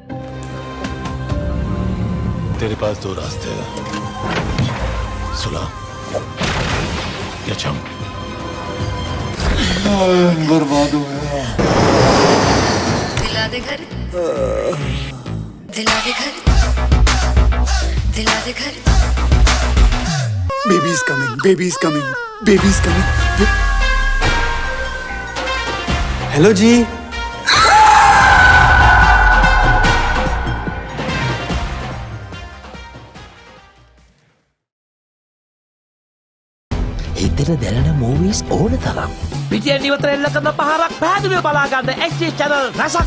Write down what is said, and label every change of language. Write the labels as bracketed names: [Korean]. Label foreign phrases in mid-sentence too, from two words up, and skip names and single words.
[Hindi] तेरे पास दो रास्ते हैं, सुलह या जंग। बर्बाद हो गया। दिला दे घर, दिला दे घर, दिला दे घर। [English] Baby is coming, baby is coming, baby is coming. [Hindi] हेलो जी। [Sinhala] හිතෙන දැනෙන මූවීස් ඕන තරම්. පිටියෙන් ඉවතර එල්ල කරන පහරක් පැහැදිලිව බලා ගන්න [English] HD channel [Sinhala] රසක්.